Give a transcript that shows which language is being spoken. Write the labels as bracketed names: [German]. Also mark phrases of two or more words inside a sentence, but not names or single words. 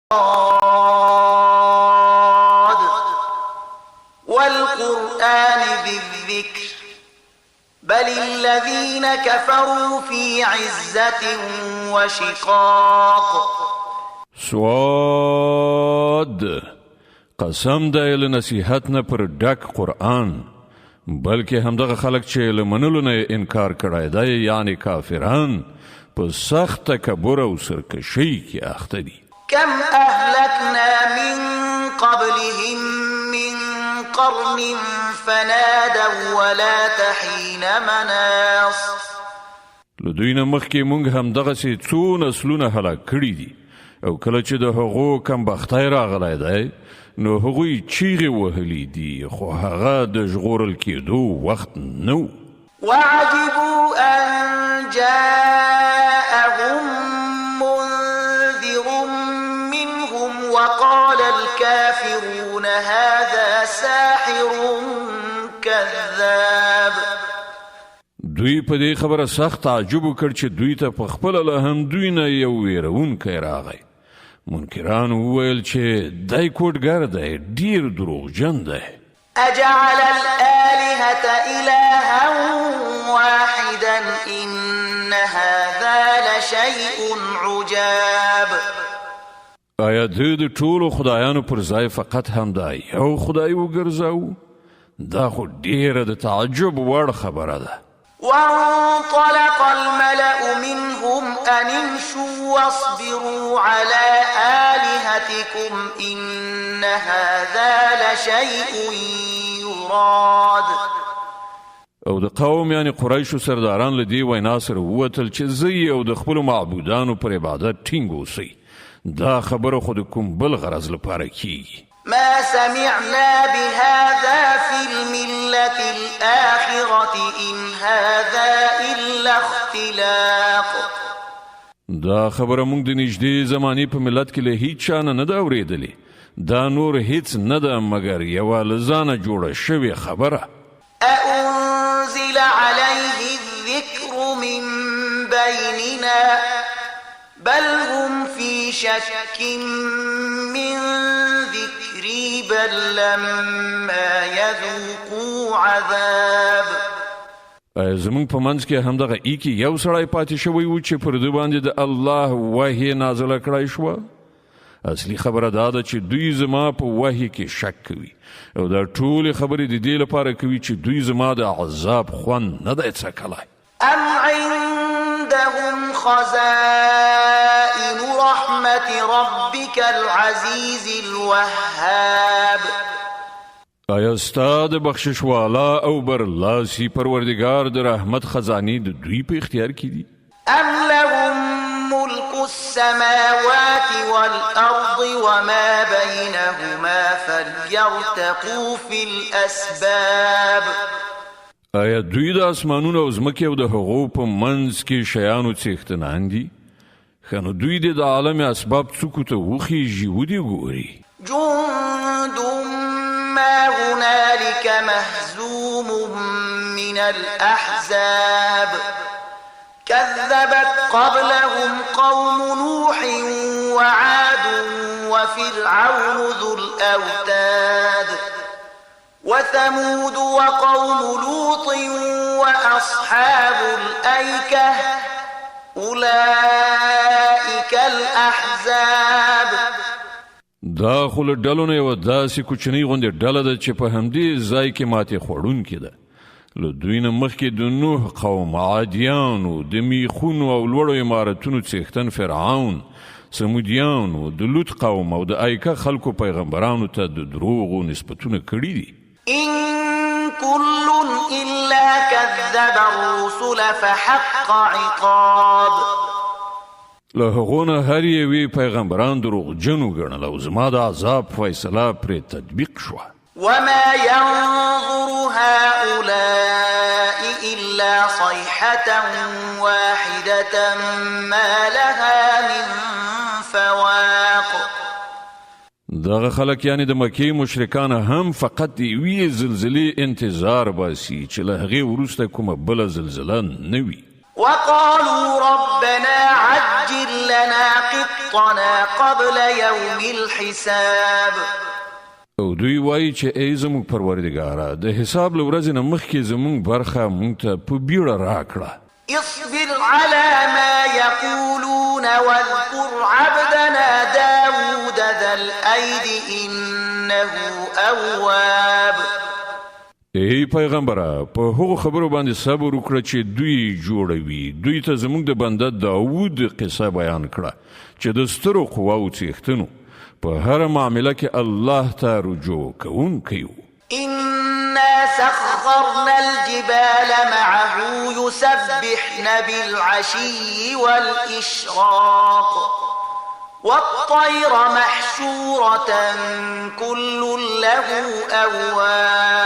[Arabic] والقرآن ذي الذكر بل الذين كفروا في عزة وشقاق. [Pashto] سواد قسم دی له نصیحت نه پر ډک قرآن، بلکې همدغه خلک چې له منلو نه انکار کړی دی یعنی کافران په سخت تکبر او سرکشۍ کې اخته دي. [Arabic] كم أهلكنا من قبلهم من قرن فنادوا ولا تحين مناص. [Pashto] له دوی نه مخکې موږ همدغسې څو نسلونه هلاک کړي دي، او کله چې د هغو کمبختی راغلی دی نو هغوی چیغې وهلي دي، خو هغه د ژغورل کېدو وخت نه و. [Arabic] وعجبوا أن جاءهم منذر منهم وقال الكافرون هذا ساحر كذاب. [Pashto] دوی په دې خبره سخت تعجب وکړ چې دوی ته په خپله له همدوی نه یو ویرونکی راغی. منکران وویل چې دی کوډګر دی، ډیر دروغجن دی. [Arabic] أجعل الآلهة إلها واحدا إن هذا لشيء عجاب. [Pashto] آیا دوی د ټولو خدایانو پر ځای فقط همدا یو خدای وګرځاو؟ دا خو ډیره د تعجب وړ خبره ده. [Arabic] وانطلق الملأ منهم أن امشوا واصبروا على آلهتكم إن هذا لشيء يراد. [Pashto] او د قوم یعنی قریشو سرداران له دې وینا سره ووتل چې زه او د خپلو معبودانو پر عبادت ټینګ اوسئ. دا خبره خو د کوم بل غرض لپاره کیږي. [Arabic] ما سمعنا بهذا في الملة الآخرة إن هذا إلا اختلاق. [Pashto] دا خبره موږ د نږدې زمانې په ملت کې له هیڅ چا نه ده اورېدلې. دا نور هیڅ نه ده مګر یوه له ځانه جوړه شوې خبره. [Arabic] أأنزل عليه الذكر من بيننا بل هم في شك من ذكري بل لما يذوقوا عذاب. [Pashto] زمونږ په منځ کې همدغه ایکي یو سړی پاتې شوی و چې پر ده باندې د الله وحی نازله کړی شوه. اصلي خبره دا ده چې دوی زما په وحی کې شک کوي، او دا ټولې خبرې د دې لپاره کوي چې دوی زما د عذاب خوند نه دی څکلی. [Arabic] أم عندهم خزائن رحمة ربك العزيز الوهاب. [Pashto] آیا ستا د بخشش والا او برلاسی پروردگار د رحمت خزانې د دوی په اختیار کې دي؟ [Arabic] أم لهم ملك السماوات والأرض وما بينهما فليرتقوا في الأسباب. [Pashto] آیا دوی د اسمانونو او ځمکې او د هغو په منځ کې شیانو څښتنان دي؟ ښه نو دوی د عالم اسباب څوکو ته وخیژي ودې ګوري. [Arabic] جند ما هنالك مهزوم من الأحزاب كذبت قبلهم قوم نوح وعاد وفرعون ذو الأوتاد وثمود وقوم لوط وأصحاب الأيكة أولئك الأحزاب. [Pashto] دا خو له ډلو نه یوه داسې کوچنۍ غوندې ډله ده چې په همدې ځای کې ماتې خوړونکې ده. له دوی نه مخکې د نوح قوم، عادیانو، د میخونو او لوړو عمارتونو څښتن فرعون، سمودیانو، د لوط قوم او د ایکه خلکو پیغمبرانو ته د دروغو نسبتونه کړي دي. [Arabic] إن كل إلا كذب الرسل فحق عقاب. [Pashto] له هغو نه هر یوې پیغمبران دروغجن وګڼل او زما د عذاب فیصله پرې تطبیق شوه. [Arabic] وما ينظر هؤلاء إلا صيحة واحدة ما لها من فواق. [Pashto] دغه خلک یعنی د مکې مشرکان هم فقط د یوې زلزلې انتظار باسي چې له هغې وروسته کومه بله زلزله نه وي. [Arabic] وقالوا ربنا عجل لنا قطنا قبل يوم الحساب. [Pashto] او دوی وایي چې ای زموږ پروردګاره د حساب له ورځې نه مخکې زموږ برخه موږ ته په بیړه راکړه. [Arabic] اصبر على ما يقولون واذكر عبدنا داود ذا الأيد إنه أواب. [Pashto] ای پیغمبره په هغو خبرو باندې صبر وکړه چې دوی جوړوي. دوی ته زموږ د بنده داود قصه بیان کړه چې د سترو قواو څښتنو په هر معامله کې الله ته رجوع کوونکی و. [Arabic] إنا سخرنا الجبال معه يسبحن بالعشي والإشراق والطير محشورة كل له أواب.